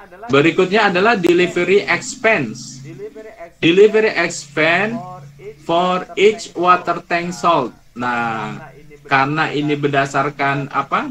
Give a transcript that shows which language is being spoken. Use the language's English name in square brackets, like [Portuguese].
[Indonesian] Berikutnya adalah delivery expense. [English] Delivery expense for each water tank sold. [Indonesian] Nah, karena ini berdasarkan apa?